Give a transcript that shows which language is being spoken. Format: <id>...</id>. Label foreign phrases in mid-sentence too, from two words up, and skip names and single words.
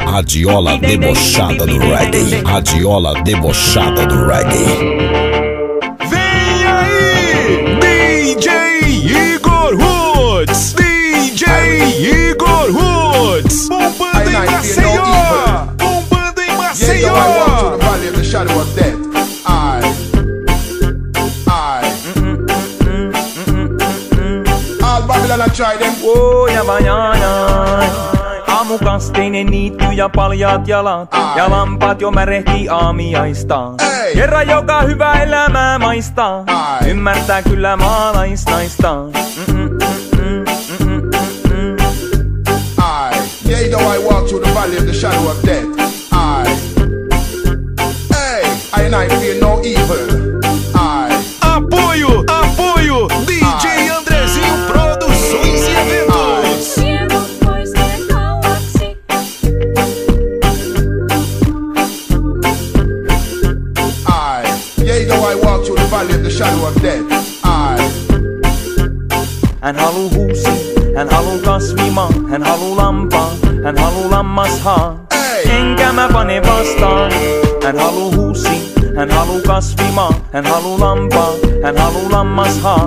<pt>A diola debochada do reggae. A diola debochada do reggae. Vem aí, DJ Igor Woods. DJ Igor Woods. Bombando em Maceió. Bombando em Maceió.</pt> <fi>Aamukasteinen niitty ja paljaat jalat ja lampaat jo märehtii aamiaistaan. Kerran joka hyvä elämää maistaa, ymmärtää kyllä maalaisnaistaan.</fi> <en>Yeah, though I walk through the valley of the shadow of death. I ain't fear no evil.</en> <pt>Apoio, apoio, DJ Andrezinho Produções e Eventos.</pt> <en>Yeah, though I walk through the valley of the shadow of death.</en> <fi>Hän haluu huusi, hän haluu kasvimaan, hän haluu lampaan, hän haluu lammashaan. Enkä mä pane vastaan. Hän haluu huusi, hän haluu kasvimaan, hän haluu lampaan, hän haluu lammashaan.</fi>